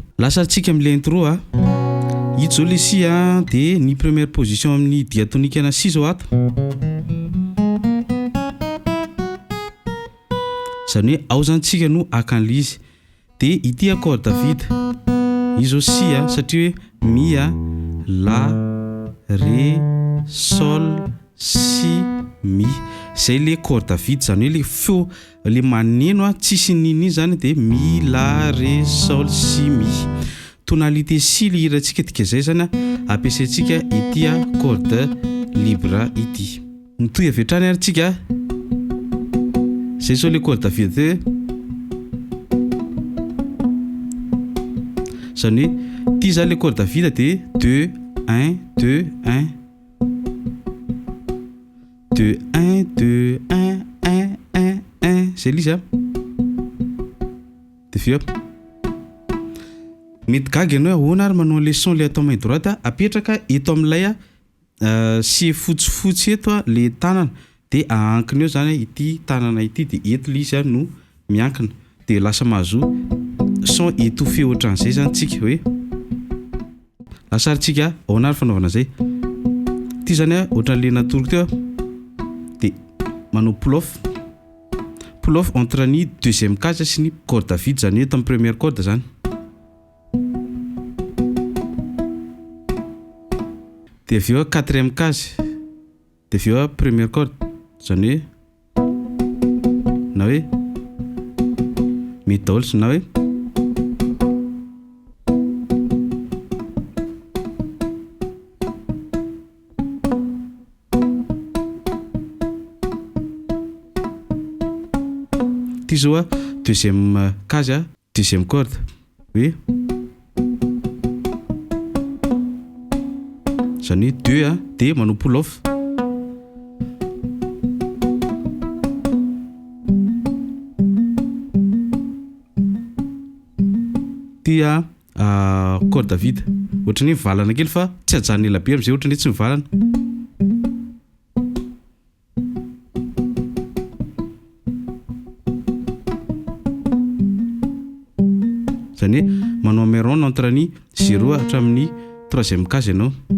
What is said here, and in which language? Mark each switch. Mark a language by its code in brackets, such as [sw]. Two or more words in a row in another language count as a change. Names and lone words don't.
[mg] Lasa tsika amin'ilay intro a, ito zao le si a, dia ny [fr] première position [mg] amin'ny diatonique ana si zao ato, zany hoe ao zany tsika no akan'le izy. Dia ity accord David izy zao si a, satria hoe mi a, la, ré, sol, si, mi, zay le accord David, zany hoe le feo le maneno a tsisy nini zany, dia mi, la, ré, sol, si, mi. Tonalité si le hirantsika tika zay zany a ampiasaintsika ity a [fr] corde libre [mg] ity. Mitohy avy hatrany ary tsika, zay zao le corde David, zany hoe ty zany le corde David dia 2 1 2 1 2 1 2 1 1 1 1, zay l'izy a. Dia fio mety gaga ianao ahoana ary manao le son le atao [fr] main droite [mg] apetraka eto amin'ilay sy fotsifotsy eto le tanana, dia ahankina eo zany ity tanana ity, dia eto le izy no miankina, dia lasa mahazo [fr] son étouffé [mg] ohatran'izay zany tsika, hoe lasa ary tsika ahoana ary fanaovana zay. Ty zany a ohatran'le natoroko teo, dia manao [en] pull off [mg] entre ny 2e case sy ny corde David, zany eto amin'ny [fr] première corde [mg] zany. Dia avy eo 4e case, dia avy eo [fr] première corde, [mg] zany hoe na hoe midolce na hoe ty zao a 2e case a 2e corde, hoe zany 2 a, dia manao [en] pull off. [mg] Ty a corde David ohatran'ny hoe valana kely fa tsy ajanona ela be amin'izay, ohatran'ny hoe tsy mivalana. Zany hoe manao meron entre ny 0 hatramin'ny 3e case ianao.